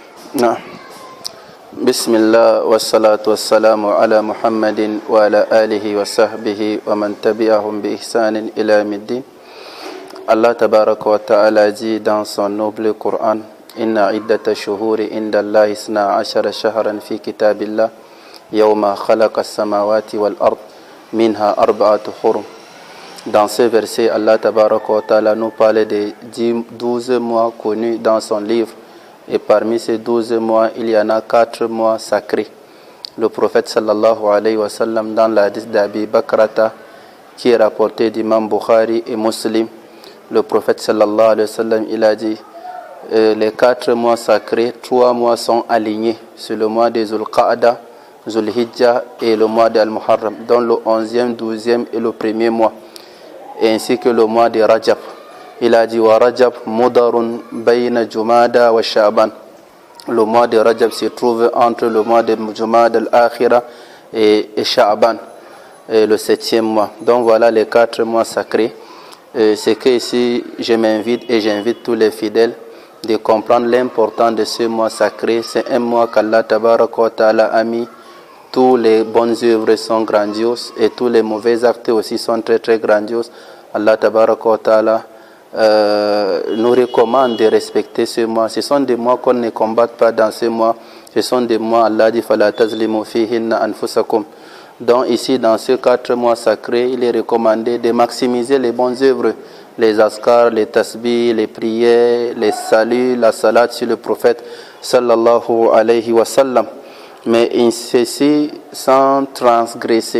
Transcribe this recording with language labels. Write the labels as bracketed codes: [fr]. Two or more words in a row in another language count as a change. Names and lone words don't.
[ar] نعم. بسم الله والصلاة والسلام على محمد وعلى آله وصحبه ومن تبعهم بإحسان إلى يوم الدين. [fr] Allah [ar] تبارك وتعالى [fr] dit dans son noble Coran: [ar] إن عدة الشهور عند الله اثنا عشر شهرا في كتاب الله يوم خلق السماوات والأرض منها أربعة حرم. [fr] Dans ce verset, Allah [ar] تبارك وتعالى [fr] nous parle de 12 mois connus dans son livre. Et parmi ces 12 mois, il y en a 4 mois sacrés. Le prophète [ar] صلى الله عليه وسلم, [fr] dans la hadith d'Abi Bakrata, qui est rapporté d'Imam Bukhari et Muslim, le prophète [ar] صلى الله عليه وسلم, [fr] il a dit les 4 mois sacrés, 3 mois sont alignés. C'est le mois de Zulqa'ada, Zulhijjah et le mois d'Al-Muharram, dont le 11e, 12e et le 1er mois, et ainsi que le mois de Rajab. Il a dit [ar] ورجب مضر بين جمادى وشعبان. [fr] Le mois de Rajab se trouve entre le mois de Jumada al-Akhira et Sha'ban, le 7e mois. Donc voilà les 4 mois sacrés. C'est que ici je m'invite et j'invite tous les fidèles de comprendre l'importance de ce mois sacré. C'est un mois qu'Allah [ar] تبارك وتعالى [fr] a mis. Tous les bonnes œuvres sont grandioses et tous les mauvais actes aussi sont très très grandioses. Allah [ar] تبارك وتعالى [fr] nous recommande de respecter ce mois. Ce sont des mois qu'on ne combatte pas dans ce mois. Ce sont des mois, Allah dit [ar] فلا تظلموا فيهن أنفسكم. [fr] Donc ici dans ces 4 mois sacrés, il est recommandé de maximiser les bonnes œuvres, les askars, les tasbih, les prières, les saluts, la salat sur le prophète [ar] صلى الله عليه وسلم. [fr] Mais ceci sans transgresser.